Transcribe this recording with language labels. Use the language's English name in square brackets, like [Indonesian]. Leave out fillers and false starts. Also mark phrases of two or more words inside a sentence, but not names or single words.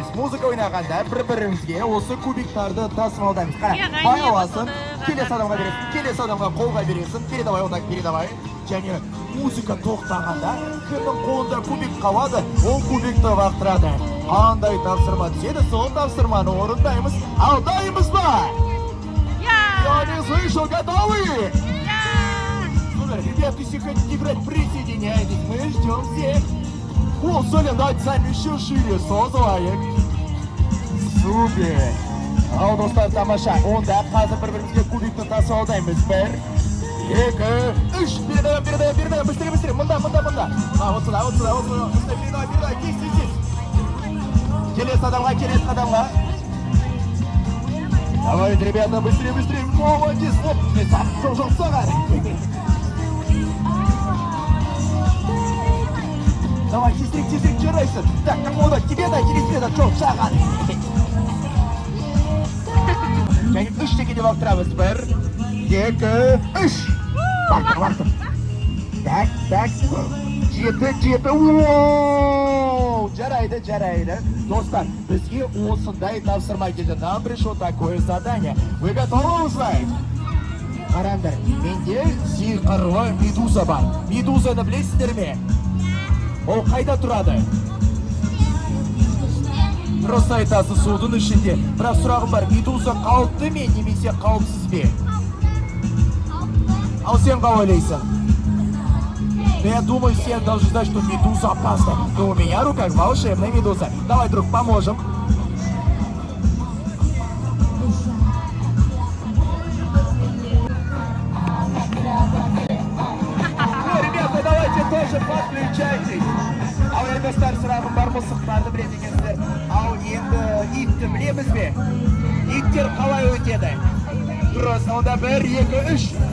[Kazakh] Музыка ойнағанда бір-бірімізге осы кубиктарды тасымалдаймыз. Қара, бай аласың, келесі адамға бересің, келесі адамға қолға бересің, передавай, онда передавай. Және музыка тоқтағанда кімнің қолында кубик қалады, ол кубикті лақтырады. Қандай тапсырма түседі, сол тапсырманы орындаймыз. Ал дайынбыз ба? [Russian] Я не слышу, готовы? Супер, ребят, если хотите играть, присоединяйтесь, мы ждем всех. О, Соля, давайте сами еще шире созываем. [Kazakh] Супер. Ал достар, тамаша. Онда қазір бір-бірімізге кубикті тасымалдаймыз. Бір, екі, үш. [Russian] Передавай, быстрее. Мында. Вот сюда. Быстрее, передавай. [Kazakh] Тез. Келесі адамға. [Russian] Давайте, ребята, быстрее. Молодец. [Kazakh] Оп, жоқ саған. Давай, тезірек жарайсың. [Russian] Так, кому-то тебе да, через тебе да, [Kazakh] жоқ саған. Және үш дегенде бақтырамыз. Бір, екі, үш. Бақтыр. [Russian] Так. Жеті. [Kazakh] Ооо, жарайды. Достар, бізге осындай тапсырма келді. [Russian] Нам пришло такое задание. Вы готовы узнать? [Kazakh] Қараңдар, менде сиқырлы медуза бар. Медузаны білесіздер ме? Ол қайда тұрады? Просто айтасың судың ішінде. Бірақ сұрағым бар, медуза қауіпті ме немесе қауіпсіз бе? Ал сен қалай ойлайсың? [Russian] Я думаю, все должны знать, что медуза опасна. Но у меня в руках волшебная медуза. Давай, друг, поможем. Ребята, давайте тоже подключайтесь. [Kazakh] Ал енді достар, сұрағым бар мысықтарды біледі екенсіздер. Ал енді итті білеміз бе? Иттер қалай өтеді? Дұрыс, онда 1, 2, 3.